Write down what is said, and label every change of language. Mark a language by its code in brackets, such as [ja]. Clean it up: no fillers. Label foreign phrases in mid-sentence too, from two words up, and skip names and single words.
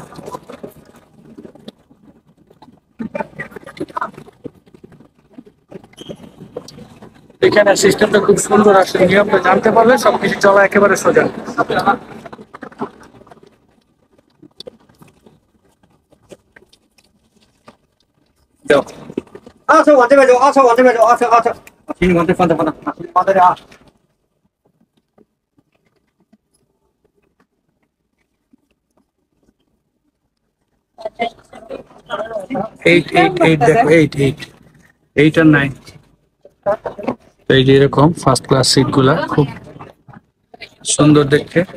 [bn] এখানে সিস্টেমটা খুব সুন্দর, আসলে নিয়মটা জানতে পারলে সবকিছু চলা একেবারে সোজা। যাও। [zh] 二车往这边走，二车往这边走，二车，行，你往这放着，放这里啊。 [bn] এইট দেখো, 8 আর 9। এই যে এরকম ফার্স্ট ক্লাস সিট গুলা খুব সুন্দর দেখতে।